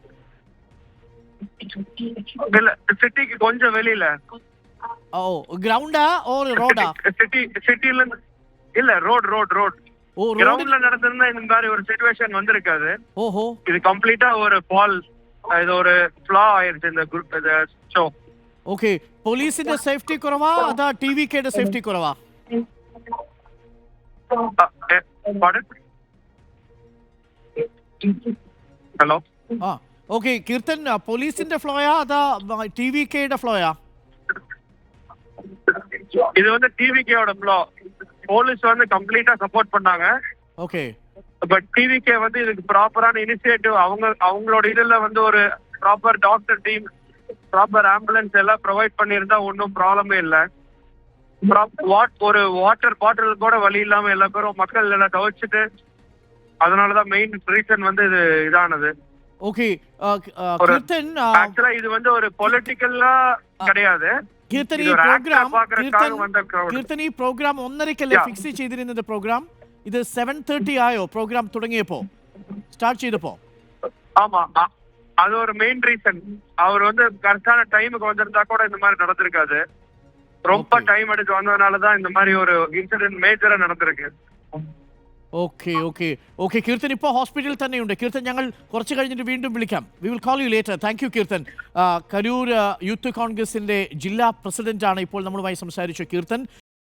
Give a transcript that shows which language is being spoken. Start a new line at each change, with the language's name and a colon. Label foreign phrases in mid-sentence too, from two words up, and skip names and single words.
Tamil: இல்ல, சிட்டிக்கு கொஞ்சம் வெளியில. ஓ, கிரவுண்டா ஒரு ரோடா? சிட்டில இல்ல, ரோட். ஓ, கிரவுண்ட்ல நடந்திருந்தா இந்த மாதிரி ஒரு சிச்சுவேஷன் வந்திருக்காது. ஓஹோ. இது கம்ப்ளீட்டா ஒரு ஃபால், இது ஒரு ஃப்ளா ஆயிருச்சு இந்த குரூப் இந்த ஷோ.
Malayalam: ഓക്കെ, പോലീസിന്റെ സേഫ്റ്റി കുറവാ അതാ ടിവികെയുടെ സേഫ്റ്റി കുറവാ? ഹലോ. ഓക്കെ കീർത്തൻ, പോലീസിന്റെ ഫ്ലോയാ അതാ ടിവികെയുടെ ഫ്ലോയാ?
Tamil: இது வந்து டிவிகேயோட ஃப்ளோ. போலீஸ் வந்து கம்ப்ளீட்டா சப்போர்ட் பண்ணாங்க. ஓகே. பட் டிவிகே வந்து இதுக்கு ப்ராப்பரான இனிஷியேட்டிவ் அவங்களோட இதுல வந்து ஒரு
English: proper doctor team, proper ambulance
Tamil: எல்லாம் ப்ரொவைட் பண்ணியிருந்தா ஒன்றும் ப்ராப்ளமே இல்லை. ஒரு
English: water bottle
Tamil: கூட வழி இல்லாம எல்லா பேரும் மக்கள் எல்லாம் தவிச்சிட்டு, அதனாலதான்
English: main reason
Tamil: வந்து இது இதானது. ஓகே கீர்த்தன், ஆக்சுவலா இது வந்து ஒரு பொலிட்டிக்கலா கிடையாது.
Malayalam: കീർത്തൻ, ഈ പ്രോഗ്രാം 1:30 ഫിക്സ് ചെയ്തിരുന്നത്. പ്രോഗ്രാം ഇത് 7:30 ആയോ പ്രോഗ്രാം തുടങ്ങിയപ്പോ, സ്റ്റാർട്ട് ചെയ്തപ്പോ?
Tamil: ஆமா, அது ஒரு
English: main reason.
Tamil: அவர் வந்து கரெக்டான டைமுக்கு வந்திருந்தா கூட இந்த மாதிரி நடந்திருக்காது. ரொம்ப டைம் எடுத்து வந்ததுனாலதான் இந்த மாதிரி ஒரு இன்சிடென்ட் മേജറാ നടந்திருக்கு.
Malayalam: ഓക്കെ ഓക്കെ ഓക്കെ കീർത്തൻ ഇപ്പോൾ ഹോസ്പിറ്റലിൽ തന്നെയുണ്ട്. കീർത്തൻ, ഞങ്ങൾ കുറച്ച് കഴിഞ്ഞിട്ട് വീണ്ടും വിളിക്കാം.
English: We will call you later. Thank you കീർത്തൻ.
Malayalam: കരൂർ യൂത്ത് കോൺഗ്രസിന്റെ ജില്ലാ പ്രസിഡന്റാണ് ഇപ്പോൾ നമ്മളുമായി സംസാരിച്ചു കീർത്തൻ.